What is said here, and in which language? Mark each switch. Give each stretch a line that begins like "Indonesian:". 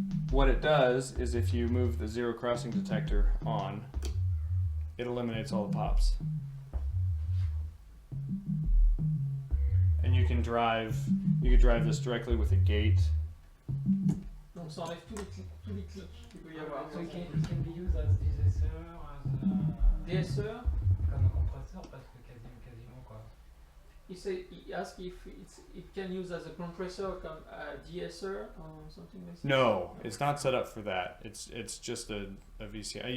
English: What it does is if you move the zero crossing detector on, it eliminates all the pops. And you can drive this directly with a gate.
French: Donc ça enlève tous les clics qu'il peut y avoir.
English: So it can be used as DSR, as DSR.
French: comme un compresseur, parce que quasiment quoi.
English: He asked if it can use as a compressor
French: comme
English: DSR or something like that. No, it's not set up for that. It's just a VCA.